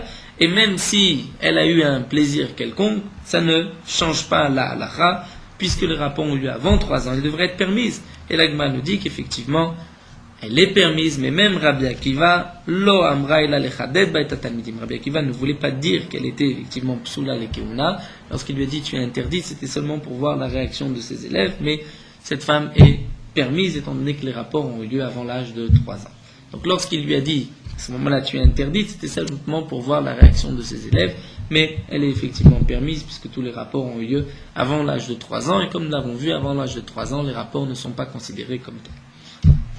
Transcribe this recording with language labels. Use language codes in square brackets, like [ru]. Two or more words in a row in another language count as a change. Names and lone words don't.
[fr] Et même si elle a eu un plaisir quelconque, ça ne change pas la halakha, puisque les rapports ont eu lieu avant 3 ans, elle devrait être permise. Et l'Agma nous dit qu'effectivement, elle est permise, mais même Rabbi Akiva, [he] לא אמרה אלא לחדד באת התלמידים. [fr] Rabbi Akiva ne voulait pas dire qu'elle était effectivement [he] פסולה ל כהונה. [fr] Lorsqu'il lui a dit tu es interdite, c'était seulement pour voir la réaction de ses élèves, mais cette femme est permise étant donné que les rapports ont eu lieu avant l'âge de 3 ans. Donc lorsqu'il lui a dit à ce moment-là, tu es interdite, c'était simplement pour voir la réaction de ses élèves, mais elle est effectivement permise puisque tous les rapports ont eu lieu avant l'âge de 3 ans, et comme nous l'avons vu, avant l'âge de 3 ans, les rapports ne sont pas considérés comme tels.